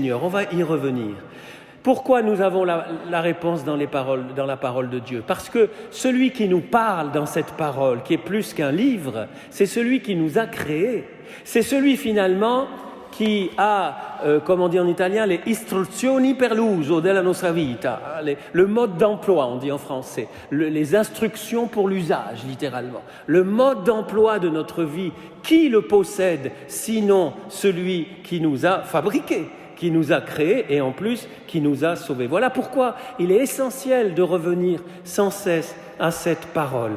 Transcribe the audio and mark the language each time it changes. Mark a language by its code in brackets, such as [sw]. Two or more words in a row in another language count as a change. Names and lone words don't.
[fr] On va y revenir. Pourquoi nous avons la réponse dans la parole de Dieu? Parce que celui qui nous parle dans cette parole, qui est plus qu'un livre, c'est celui qui nous a créés. C'est celui finalement qui a, comme on dit en italien, les [it] istruzioni per l'uso della nostra vita, [fr] le mode d'emploi, on dit en français, les instructions pour l'usage, littéralement. Le mode d'emploi de notre vie, qui le possède, sinon celui qui nous a fabriqués, qui nous a créés et en plus qui nous a sauvés. Voilà pourquoi il est essentiel de revenir sans cesse à cette parole.